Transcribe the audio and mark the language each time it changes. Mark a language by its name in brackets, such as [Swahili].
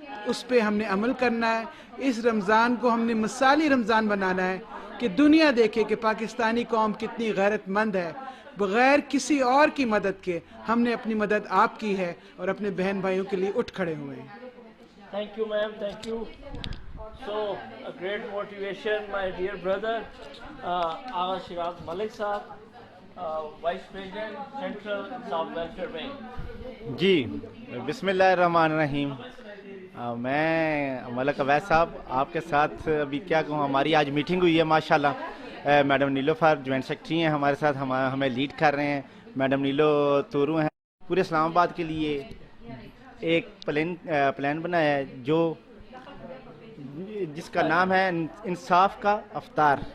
[Urdu] اس پہ ہم نے عمل کرنا ہے. اس رمضان کو ہم نے مثالی رمضان بنانا ہے کہ دنیا دیکھے کہ پاکستانی قوم کتنی غیرت مند ہے. بغیر کسی اور کی مدد کے ہم نے اپنی مدد آپ کی ہے, اور اپنے بہن بھائیوں کے لیے اٹھ کھڑے ہوئے ہیں. [English] Thank you, ma'am. Thank you. So, a great motivation, my dear brother, Agha Shiraz Malik Sahab, Vice President, Central Insaf Welfare Wing. [Urdu] جی بسم اللہ الرحمن الرحیم. میں ملک اویس صاحب آپ کے ساتھ ابھی کیا کہوں, ہماری آج میٹنگ ہوئی ہے ماشاءاللہ. میڈم نیلوفر جوائنٹ سیکرٹری ہیں ہمارے ساتھ, ہمیں لیڈ کر رہے ہیں. میڈم نیلو تورو ہیں. پورے اسلام آباد کے لیے ایک پلان بنایا ہے جس کا نام ہے انصاف کا افطار.